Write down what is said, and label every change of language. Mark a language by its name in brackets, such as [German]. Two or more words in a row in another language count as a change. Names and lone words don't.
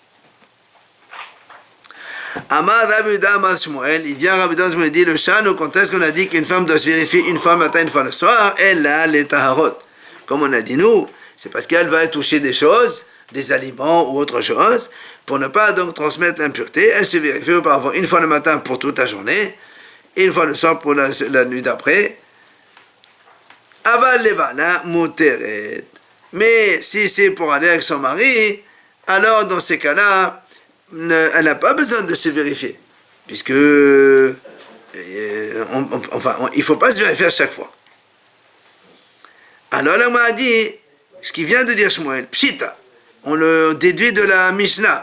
[Hebrew] Amar Ravuda Amar Shmuel, [French] il vient Ravuda Shmuel dit le Shano, quand est-ce qu'on a dit qu'une femme doit se vérifier une fois le matin, une fois le soir, elle a les taharot. Comme on a dit nous, c'est parce qu'elle va toucher des choses, des aliments ou autre chose, pour ne pas donc transmettre l'impureté, elle se vérifie auparavant une fois le matin pour toute la journée, et une fois le soir pour la nuit d'après. [Hebrew] Aval levala muteret. [French] Mais si c'est pour aller avec son mari, alors dans ces cas-là, elle n'a pas besoin de se vérifier, puisque il ne faut pas se vérifier à chaque fois. Alors là, on m'a dit, ce qu'il vient de dire Shmuel, Pshita, on le déduit de la Mishnah.